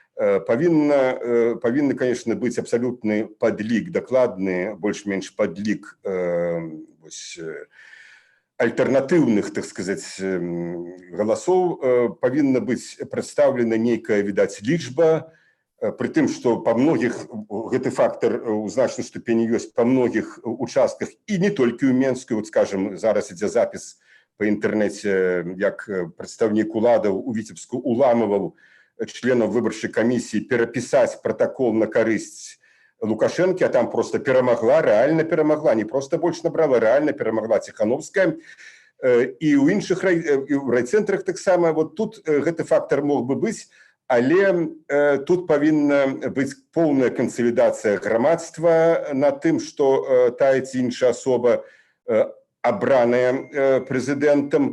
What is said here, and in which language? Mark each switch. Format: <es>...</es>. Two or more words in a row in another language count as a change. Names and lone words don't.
<be>Павінны, конечно, быць абсалютны падлік, дакладны, больш-менш падлік альтэрнатыўных,</be> <ru>так сказать,</ru> <be>галасоў, павінна быць прадстаўлена нейкая, відаць, лічба, пры тым, што па многіх, гэты фактар у значнай ступені ёсць па многіх участках, і не толькі ў Менску. Вот, скажем, зараз ідзе запіс па інтэрнэце, як прадстаўнік уладаў у Віцебску уламываў членаў выбарчай камісіі перапісаць пратакол на карысць Лукашенко, а там просто перамагла, реально перамагла, не просто больше набрала, реально перамагла Тихановская. І ў іншых райцэнтрах таксама вот тут гэты фактор мог бы быць, але тут павінна быць поўная кансалідацыя грамадства на тым, што тая ці іншая асоба абраная прэзідэнтам.</be>